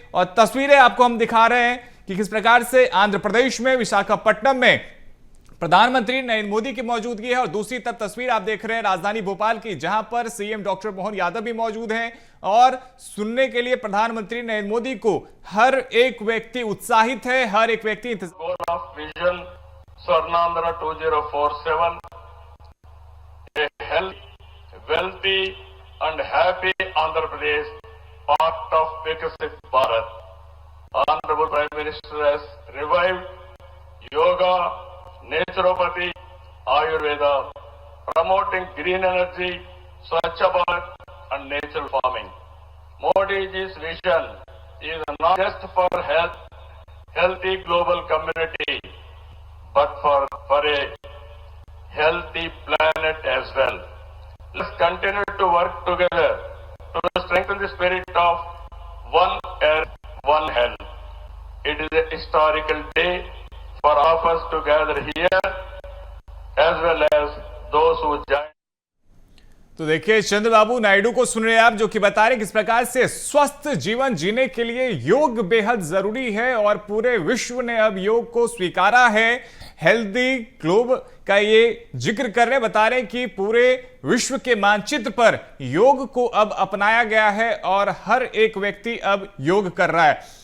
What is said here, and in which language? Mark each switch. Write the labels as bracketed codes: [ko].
[hi] और तस्वीरें आपको हम दिखा रहे हैं कि किस प्रकार से आंध्र प्रदेश में विशाखापट्टनम में प्रधानमंत्री नरेंद्र मोदी की मौजूदगी है और दूसरी तरफ तस्वीर आप देख रहे हैं राजधानी भोपाल की, जहां पर सीएम डॉक्टर मोहन यादव भी मौजूद हैं और सुनने के लिए प्रधानमंत्री नरेंद्र मोदी को हर एक व्यक्ति उत्साहित है, हर एक व्यक्ति [en] goal of Vision Swarnandhra 2047, a healthy, wealthy and happy Andhra Pradesh, part of Viksit Bharat. Honorable Prime Minister has revived yoga, naturopathy, Ayurveda, promoting green energy, Swachh Bharat and natural farming. Modi's vision is not just for healthy global community, but for a healthy planet as well. Let's continue to work together to strengthen the spirit of one earth, one health. It is a historical day for all of us to gather here, as well as those who join. [hi] तो देखिए चंद्रबाबू नायडू को सुन रहे हैं आप, जो कि बता रहे किस प्रकार से स्वस्थ जीवन जीने के लिए योग बेहद जरूरी है और पूरे विश्व ने अब योग को स्वीकारा है। हेल्दी ग्लोब का ये जिक्र कर रहे, बता रहे कि पूरे विश्व के मानचित्र पर योग को अब अपनाया गया है और हर एक व्यक्ति अब योग कर रहा है।